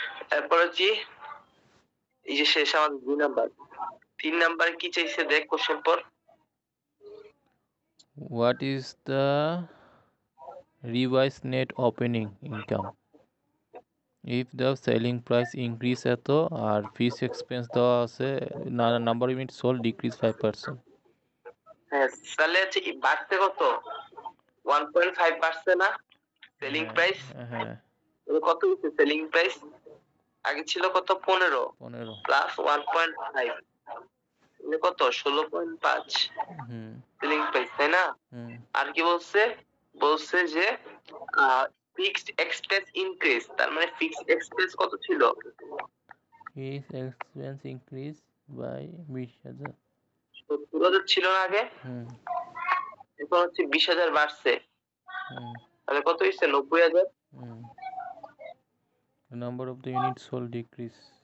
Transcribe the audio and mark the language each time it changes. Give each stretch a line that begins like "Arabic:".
Bangla: তারপর হচ্ছে এই যে শেষ আমাদের 2 নাম্বার, 3 নাম্বারে কি চাইছে দেখ কোশ্চেন পর।
English: What is the revised net opening income if the selling price increase
Bangla: এত আর ফিক্স এক্সপেন্স দেওয়া আছে, নাম্বার ইউনিট সোল্ড ডিক্রিজ 5%? হ্যাঁ, তাহলে হচ্ছে কি বাড়তে কত? 1.5 বাড়ছে না সেলিং প্রাইস? হ্যাঁ, কত হচ্ছে সেলিং প্রাইস? আগে ছিল কত? 15 প্লাস 1.5 মানে কত? 16.5 সেলিং প্রাইস, তাই না? আর কি বলছে? বলছে যে ফিক্সড এক্সপেন্স ইনক্রিজ, তার মানে ফিক্সড এক্সপেন্স কত ছিল? Fixed expense increase by 20,000। 70,000 ছিল না আগে, এখন হচ্ছে 20,000 বাড়ছে, তাহলে কত হইছে? 90,000।
English: Number of the units sold decrease.